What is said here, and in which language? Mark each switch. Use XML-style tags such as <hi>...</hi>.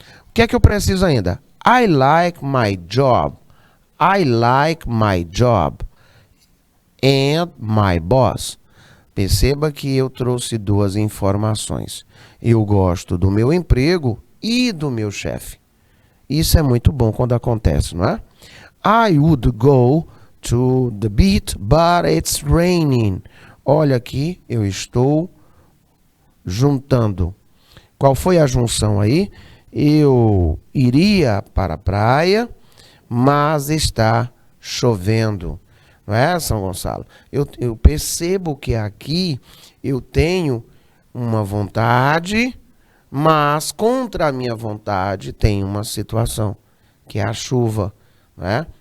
<pt>O que é que eu preciso ainda?</pt> <en>I like my job. I like my job. And my boss.</en> <pt>Perceba que eu trouxe duas informações. Eu gosto do meu emprego e do meu chefe. Isso é muito bom quando acontece, não é?</pt> <en>I would go to the beach, but it's raining.</en> <pt>Olha aqui, eu estou juntando. Qual foi a junção aí? Eu iria para a praia, mas está chovendo. Não é, São Gonçalo? Eu percebo que aqui eu tenho uma vontade, mas contra a minha vontade tem uma situação, que é a chuva. Não é?</pt>